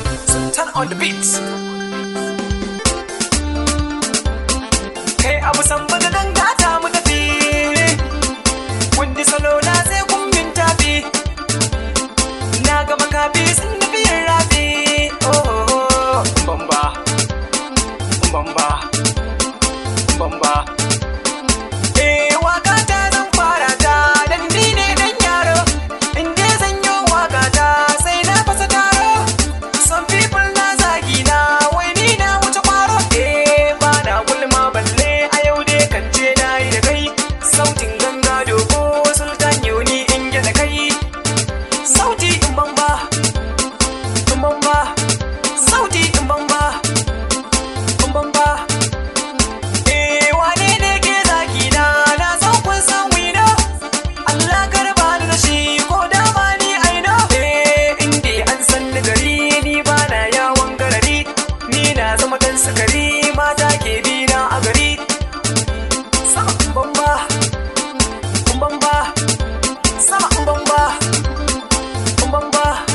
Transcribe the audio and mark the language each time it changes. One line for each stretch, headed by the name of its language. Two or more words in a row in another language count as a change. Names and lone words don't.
English: Sultan on the beat.
Hausa: Kai Abu Sambo da Dangata mu tafi. Kundi salo na sai kun min tafi. Na ga makafi sun nufi yin rafi. Oh, oh, oh. Bamba. Bamba. Bamba. Eh, waka ta zan fara ta, dan ni ne dan yaro. In dai zan yi waka ta, sai na fasa taro.
English: Some people
Hausa: na zagi na, wai ni na wuce kwaro. Eh, ba na gulma balle, a yau dai kan ce na yi da kai. Sautin ganga dogo, Sultan yau ni in gyaɗa kai. Sauti in bamba, in bamba, sauti in bamba, in bamba. Eh, wane ne ke zagi na? Na san kun san
English: we know.
Hausa: Allah ka raba ni da shi, ko da ba ni
English: I know.
Hausa: Eh, in dai an san ni gari, ni ba na yawon garari. Ni na zama ɗan sukari, mata ke bi na a gari. Sama in bamba, in bamba, sama in bamba, in bamba.